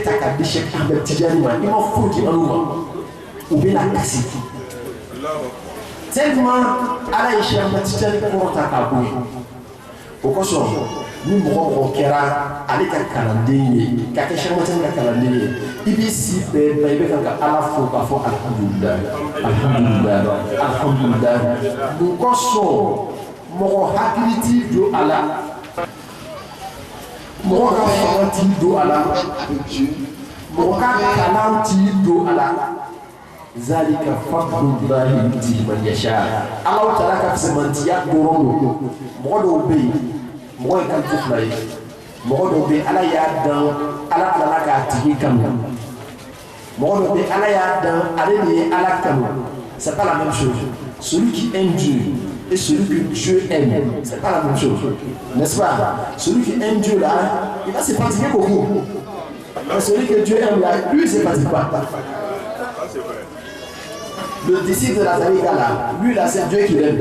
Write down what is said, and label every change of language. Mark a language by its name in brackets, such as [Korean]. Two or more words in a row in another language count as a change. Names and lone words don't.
[Bambara] ta k'a di Sheikh Ahmad Tijani ma i ma foyi di olu ma u bɛ na kasi tellement ala ye Sheikh Ahmad Tijani kɔrɔta k'a bɔ yen o kosɔn ni mɔgɔ mɔgɔ kɛra ale ka kalanden ye ka kɛ Sheikh Ahmad Tijani ka kalanden ye i b'i si bɛɛ ban i bɛ kan ka ala fo k'a fɔ [Arabic] الحمد لله الحمد لله الحمد لله [Bambara] mun kosɔn mɔgɔ hakili t'i don a la mɔgɔ ka fanga t'i don a la mɔgɔ ka kalan t'i don a la [Arabic] ذلك فضل الله يؤتيه من يشاء [Bambara] Alahu Taala ka fisamantiya dɔrɔn don mɔgɔ dɔw bɛ yen mɔgɔ ye kan fila ye mɔgɔ dɔw bɛ yen ala y'a dan ala tilala k'a tigi kanu mɔgɔ dɔw bɛ yen ala y'a dan ale de ye ala kanu [French] c'est pas la même chose celui qui aime Dieu et celui que Dieu aime c'est pas la même chose n'est-ce pas celui qui aime Dieu là il va se fatiguer beaucoup mais celui que Dieu aime là lui il se fatigue pas. Le disciple de la Tarika là, lui là c'est Dieu qui l'aime.